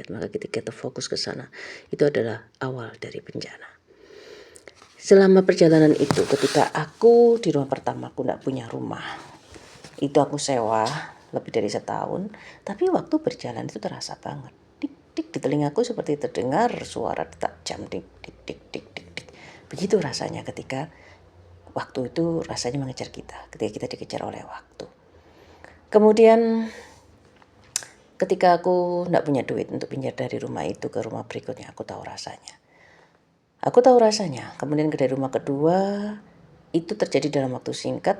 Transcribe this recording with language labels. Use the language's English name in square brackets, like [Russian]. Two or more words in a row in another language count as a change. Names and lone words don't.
[Indonesian] Maka ketika kita fokus ke sana, itu adalah awal dari bencana. Selama perjalanan itu, ketika aku di rumah pertama, aku tidak punya rumah, itu aku sewa lebih dari setahun, tapi waktu berjalan itu terasa banget. Tik tik di telingaku seperti terdengar suara detak jam, tik tik tik tik tik tik. Begitu rasanya ketika waktu itu rasanya mengejar kita, ketika kita dikejar oleh waktu. Kemudian ketika aku tidak punya duit untuk pindah dari rumah itu ke rumah berikutnya, aku tahu rasanya. Kemudian dari rumah kedua, itu terjadi dalam waktu singkat.